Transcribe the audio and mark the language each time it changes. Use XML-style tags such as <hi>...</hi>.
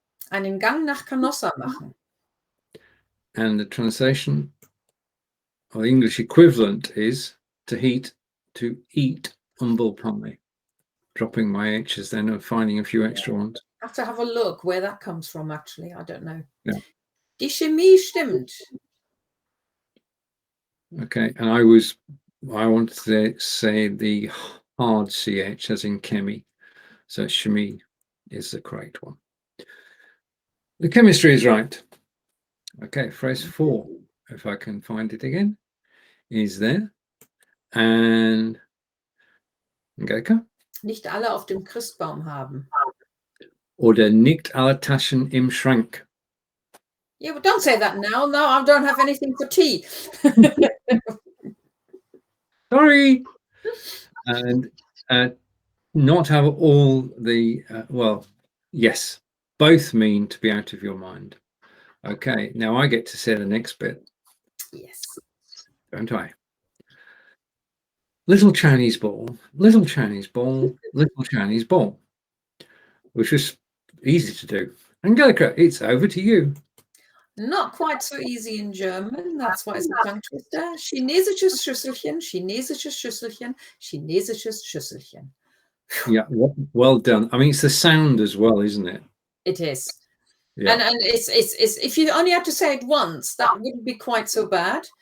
<de>Einen Gang nach Canossa machen.</de> <en>And the translation, or the English equivalent, is to eat humble pie. Dropping my H's then and finding a few extra ones. I have to have a look where that comes from, actually. I don't know. Yeah.</en> <de>Die Chemie stimmt.</de> <en>Okay, and I wanted to say the hard CH as in chemie. So chemie is the correct one. The chemistry is right. Okay, phrase 4, if I can find it again, is there. And Angelika?</en> <de>Nicht alle auf dem Christbaum haben. Oder nicht alle Taschen im Schrank.</de> <en>Yeah, but don't say that now. No, I don't have anything for tea. Sorry. And not have all the, yes, both mean to be out of your mind. Okay, now I get to say the next bit. Yes. Don't I? Little Chinese ball, little Chinese ball, little Chinese ball. Which was easy to do. Angelika, it's over to you. Not quite so easy in German. That's why it's a tongue twister.</en> <de>Chinesisches Schüsselchen, chinesisches Schüsselchen, chinesisches Schüsselchen.</de> <en>Yeah, well done. I mean, it's the sound as well, isn't it? It is. Yeah. And it's if you only had to say it once, that wouldn't be quite so bad.</en>